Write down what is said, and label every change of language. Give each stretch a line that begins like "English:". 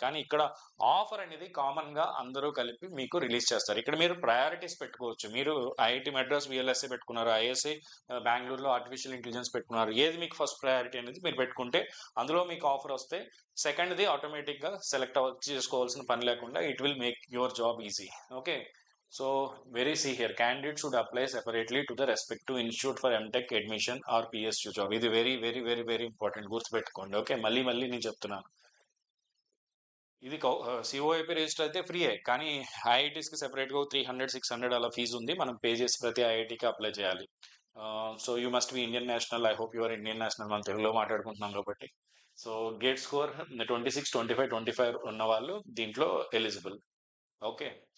Telugu: కానీ ఇక్కడ ఆఫర్ అనేది కామన్గా అందరూ కలిపి మీకు రిలీజ్ చేస్తారు. ఇక్కడ మీరు ప్రయారిటీస్ పెట్టుకోవచ్చు. మీరు ఐఐటి మెడ్రాస్ విఎల్ఎస్ఏ పెట్టుకున్నారు, ఐఎస్ఐ బెంగళూరులో ఆర్టిఫిషియల్ ఇంటెలిజెన్స్ పెట్టుకున్నారు, ఏది మీకు ఫస్ట్ ప్రయారిటీ అనేది మీరు పెట్టుకుంటే అందులో మీకు ఆఫర్ వస్తే సెకండ్ది ఆటోమేటిక్గా సెలెక్ట్ చేసుకోవాల్సిన పని లేకుండా
English: It will make your job easy.
Telugu: Okay.
English: So, very see here, candidate should apply separately to the respective institute for MTech admission or PSU job.
Telugu: ఇది వెరీ ఇంపార్టెంట్, గుర్తుపెట్టుకోండి. ఓకే, మళ్ళీ నేను చెప్తున్నాను. ఇది సిఓఐపి రిజిస్టర్ అయితే ఫ్రీయే, కానీ ఐఐటీస్కి సెపరేట్గా 300-600 అలా ఫీజు ఉంది, మనం పే చేసి ప్రతి ఐఐటీకి అప్లై చేయాలి.
English: So you must be Indian national. I hope your Indian national,
Telugu: మనం తెలుగులో మాట్లాడుకుంటున్నాం కాబట్టి. సో గేట్ స్కోర్ 26, 25, 25 ఉన్న వాళ్ళు దీంట్లో ఎలిజిబుల్. ఓకే.